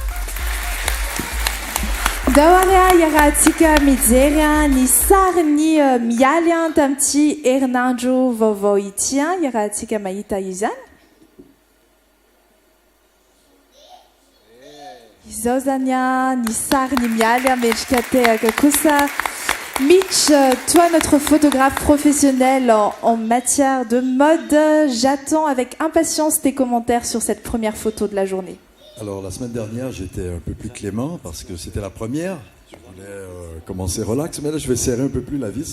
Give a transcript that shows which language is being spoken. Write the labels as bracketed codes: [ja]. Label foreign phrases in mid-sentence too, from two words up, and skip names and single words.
[mg] dao ary iarahantsika mijery ny sariny mialy tamin'ity herinandro vaovao ity iarahantsika mahita izany izao zany ny sariny mialy mendrika tehaka kosa Mitch, [fr] toi notre photographe professionnel en matière de mode, j'attends avec impatience tes commentaires sur cette première photo de la journée. Alors la semaine dernière j'étais un peu plus clément parce que c'était la première, je voulais commencer relax, mais là je vais serrer un peu plus la vis.